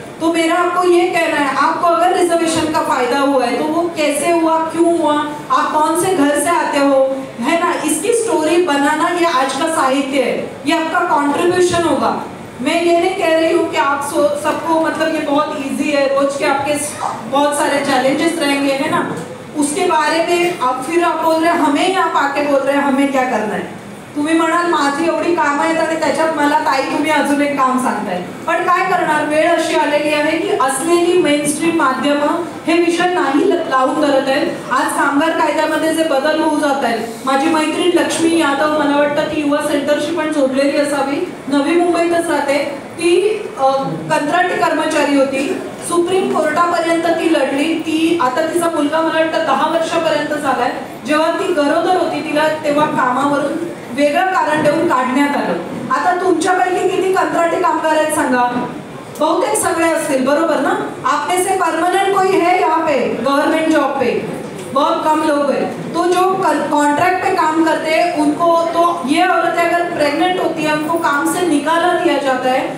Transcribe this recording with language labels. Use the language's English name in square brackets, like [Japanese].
[Hindi] तो मेरा आपको ये कहना है, आपको अगर रिजर्वेशन का फायदा हुआ है तो वो कैसे हुआ, क्यों हुआ, आप कौन से घर से आते हो, है ना, इसकी स्टोरी बनाना ये आज का साहित्य है, ये आपका कंट्रीब्यूशन होगा। मैं ये नहीं कह रही हूँ कि आप सबको मतलब ये बहुत इजी है, रोज के आपके बहुत सारे चैलेंजेस रहेंगे, है ना, उसके बारे में आप फिर आप बोल रहे हैं, हमें आप आके बोल रहे हैं हमें क्या करना है। [Marathi] तुम्ही म्हणाल माझी एवढी कामं आहेत आणि त्याच्यात मला ताई तुम्ही अजून एक काम सांगताय, पण काय करणार, वेळ अशी आलेली आहे की असलेली मेनस्ट्रीम माध्यमं हे विषय नाही लावून धरत आहेत। आज कामगार कायद्यामध्ये जे बदल होऊ जात आहेत, माझी मैत्रीण लक्ष्मी यादव, मला वाटतं ती युवा सेंटरशी पण जोडलेली असावी, नवी मुंबईतच राहते ती, कंत्राटी कर्मचारी होती, सुप्रीम कोर्टापर्यंत ती लढली, ती आता तिचा मुलगा मला वाटतं 10 वर्षापर्यंत झालाय। जेव्हा ती गरोदर होती तिला तेव्हा कामावरून वेगळं कारण देऊन काढण्यात आलं। आता तुमच्यापैकी किती कंत्राटी कामगार आहेत सांगा, बहुतेक सगळे असतील, बरोबर ना। [Hindi] आप में से परमानेंट कोई है यहाँ पे गवर्नमेंट जॉब पे, बहुत कम लोग हैं। तो जो कॉन्ट्रैक्ट पे काम करते हैं उनको, तो ये औरतें अगर प्रेग्नेंट होती है उनको काम से निकाला दिया जाता है।